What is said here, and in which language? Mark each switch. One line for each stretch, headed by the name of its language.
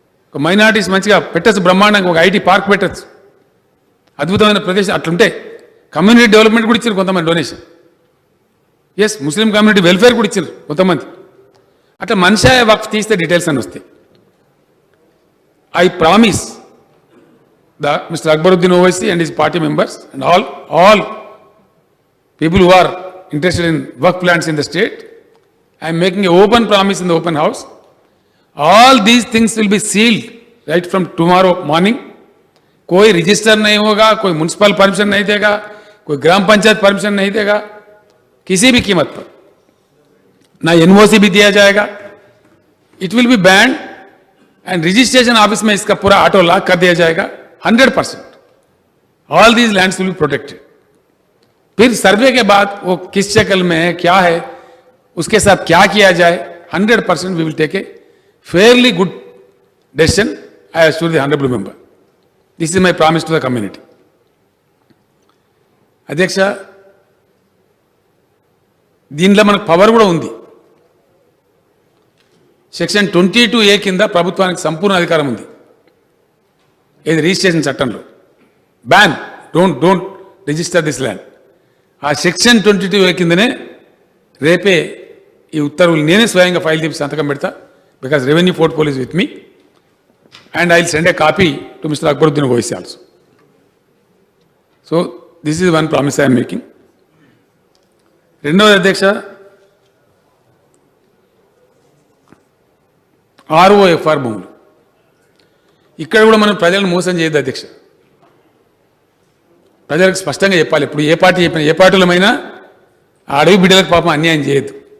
Telugu: ఒక మైనారిటీస్ మంచిగా పెట్టచ్చు, బ్రహ్మాండంగా ఒక ఐటీ పార్క్ పెట్టచ్చు, అద్భుతమైన ప్రదేశం. అట్లుంటే కమ్యూనిటీ డెవలప్మెంట్ కూడా ఇచ్చారు కొంతమంది donation. Yes, Muslim community welfare కూడా ఇచ్చారు కొంతమంది. అట్లా మన్షా వక్ఫ్ తీస్తే డీటెయిల్స్ అని వస్తాయి.
English: I promise Mr. Akbaruddin Owaisi and his party members and all people who are interested in work plans in the state, I am making an open promise in the open house. All these things will be sealed right from tomorrow morning
Hindi: कोई register नहीं होगा, कोई municipal permission नहीं देगा, कोई ग्राम panchayat permission नहीं देगा, किसी भी कीमत पर ना एनओसी भी दिया जाएगा.
English: it will be banned
Hindi: and registration office में इसका पूरा ऑटो लॉक कर दिया जाएगा 100%.
English: All these lands will be protected.
Hindi: फिर सर्वे के बाद वो किस शक्ल में है, क्या है, उसके साथ क्या किया जाए, 100%
English: We will take a fairly good decision. I assure the honorable member. This is my promise to the community.
Telugu: అధ్యక్ష, దీనిలో మనకు పవర్ కూడా ఉంది. సెక్షన్ 22A కింద ప్రభుత్వానికి సంపూర్ణ అధికారం ఉంది. ఇది రిజిస్ట్రేషన్ చట్టంలో
English: Ban don't register this land.
Telugu: ఆ సెక్షన్ 22A కిందనే రేపే ఈ ఉత్తర్వులు నేనే స్వయంగా ఫైల్ చేసి సంతకం పెడతా.
English: Because revenue portfolio is with me and I will send a copy to Mr. Akbaruddin Owaisi also. So this is one promise I am making.
Telugu: రెండవది అధ్యక్ష, ROFR భూములు. ఇక్కడ కూడా మనం ప్రజలను మోసం చేయొద్దు అధ్యక్ష. ప్రజలకు స్పష్టంగా చెప్పాలి. ఇప్పుడు ఏ పార్టీ చెప్పినా, ఏ పార్టీలమైనా ఆ అడవి బిడ్డలకు పాపం అన్యాయం చేయొద్దు.